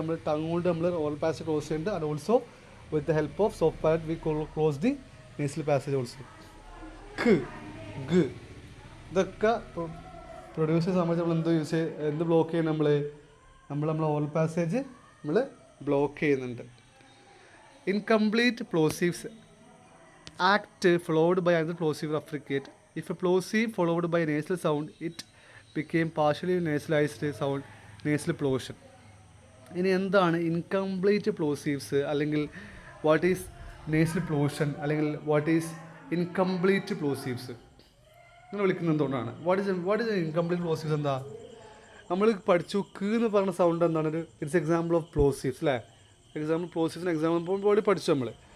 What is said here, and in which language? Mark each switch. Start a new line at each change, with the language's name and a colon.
Malayalam: നമ്മൾ ടങ് കൊണ്ട് നമ്മൾ ഓറൽ പാസേജ് ക്ലോസ് ചെയ്യുന്നുണ്ട്.
English: And also with the help of soft part we close the nasal passage also.
Malayalam: ഖ് ഗ് ഇതൊക്കെ produce ചെയ്യുന്ന സമയത്ത് നമ്മൾ എന്ത് ബ്ലോക്ക് ചെയ്യണം? നമ്മൾ ഓറൽ പാസേജ് നമ്മൾ ബ്ലോക്ക് ചെയ്യുന്നുണ്ട്.
English: Incomplete plosives act followed by another plosive affricate. If a plosive followed by a nasal sound, it became partially nasalized sound, nasal plosion.
Malayalam: ഇനി എന്താണ് ഇൻകംപ്ലീറ്റ് പ്ലോസീവ്സ് അല്ലെങ്കിൽ വാട്ട് ഈസ് നേസൽ പ്ലോഷൻ അല്ലെങ്കിൽ വാട്ട് ഈസ് ഇൻകംപ്ലീറ്റ് പ്ലോസീവ്സ് ഇങ്ങനെ വിളിക്കുന്നത് എന്തുകൊണ്ടാണ്?
English: What is incomplete plosives?
Malayalam: എന്താ നമ്മൾ പഠിച്ചു? ക്ക് എന്ന് പറഞ്ഞ സൗണ്ട് എന്താണ്? ഒരു
English: it's example of plosives
Malayalam: അല്ലേ? എക്സാമ്പിൾ പ്ലോസീവ്സിന് എക്സാമ്പിൾ ബോഡി പഠിച്ചു നമ്മൾ.